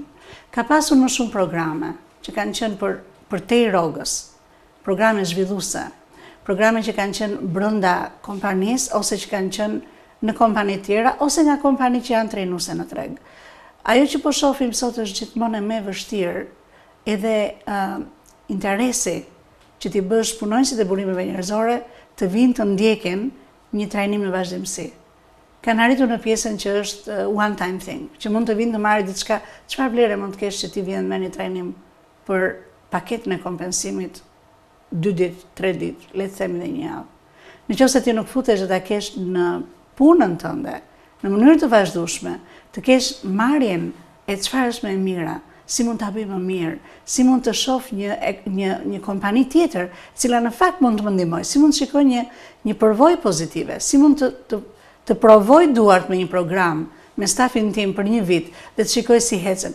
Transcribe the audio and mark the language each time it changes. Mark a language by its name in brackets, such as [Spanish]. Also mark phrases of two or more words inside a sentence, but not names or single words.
[Albanian] Ka pasur më shumë programe që kanë qenë për te i rrogës, programe zhvilluese, programe që kanë qenë brenda kompanisë ose që kanë qenë në kompani tjera ose nga kompani që janë trajnuese në treg. Ajo që po shohim sot është gjithmonë më vështirë edhe interesi që t'i bësh punonësit e burimeve njerëzore të vinë të ndjekin një trajnim në vazhdimsi. Kanë arritur në pjesën që është [English] one time thing, [Albanian] që mund të vinë të marrë diçka, çfarë vlere mund të kesh që ti vjen me një trajnim për paketën e kompensimit 2 ditë, 3 ditë, le të themi dhe një javë. Nëse ti nuk futesh dhe ta kesh në punën tënde, në mënyrë të vazhdueshme, të kesh marrjen e çfarë është më e mira, si mund ta bëj më mirë, si mund të shoh një kompani tjetër, e cila në fakt mund të më ndihmojë, si mund të shikoj një përvojë pozitive, si mund të provoj duart me një program me stafin tim për një vit dhe të shikoj si hecen.